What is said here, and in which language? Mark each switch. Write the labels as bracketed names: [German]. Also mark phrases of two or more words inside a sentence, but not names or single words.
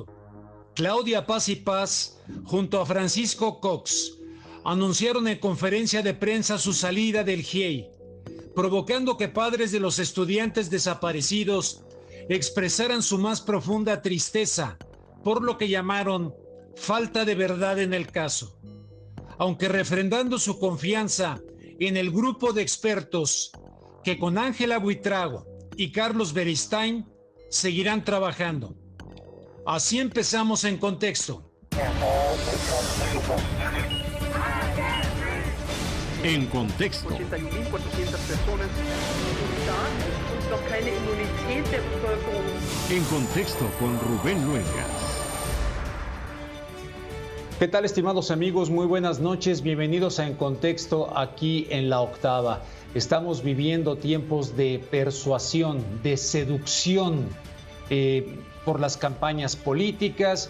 [Spanish] Claudia Paz y Paz, junto a Francisco Cox, anunciaron en conferencia de prensa su salida del GIEI, provocando que padres de los estudiantes desaparecidos expresaran su más profunda tristeza por lo que llamaron falta de verdad en el caso, aunque refrendando su confianza en el grupo de expertos que con Ángela Buitrago y Carlos Beristain seguirán trabajando. Así empezamos en contexto. En contexto. [German] 81.400 personas und noch keine Immunität der Bevölkerung. [Spanish] En contexto con Rubén Luengas. ¿Qué tal, estimados amigos? Muy buenas noches. Bienvenidos a En Contexto aquí en La Octava. Estamos viviendo tiempos de persuasión, de seducción por las campañas políticas.